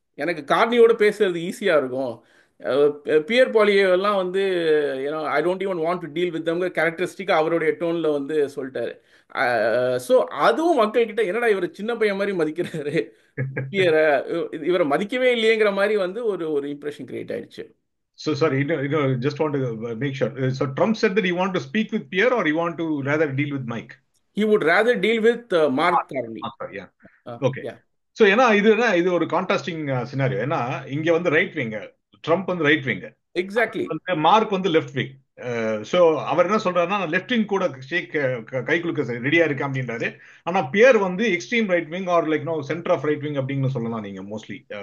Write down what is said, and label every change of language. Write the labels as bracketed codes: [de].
[ta] எனக்கு கார்னியோட பேசுறது ஈஸியா இருக்கும். பியர் பாலியெல்லாம் வந்து ஏன்னா [en] I don't even want to deal with தம்ங்க [ta] கேரக்டரிஸ்டிக்காக அவருடைய டோன்ல வந்து சொல்லிட்டாரு. ஸோ அதுவும் மக்கள்கிட்ட என்னடா இவர் சின்ன பையன் மாதிரி மதிக்கிறாரு, பியரை இவரை மதிக்கவே இல்லையேங்கிற மாதிரி வந்து ஒரு ஒரு இம்ப்ரெஷன் கிரியேட் ஆயிடுச்சு. [en] So sorry, just want to make sure. So Trump said that he want to speak with Pierre, or he want to rather deal with Mike. He would rather deal with Mark Carney. Sorry, yeah. Okay. Yeah, [ta] so ஏன்னா இது ஒரு contrasting scenario. ஏன்னா இங்க வந்து right wing, Trump வந்து right wing, [en] exactly. [ta] வந்து mark வந்து left wing. So அவர் என்ன சொல்றாருன்னா, நான் லெஃப்ட் விங் கூட கை குலுக்க ரெடியா இருக்கேன் அப்படின்றாரு. ஆனா பியர் வந்து extreme right wing R like centre of right wing அப்படின்னு சொல்லலாம் நீங்க மோஸ்ட்லி.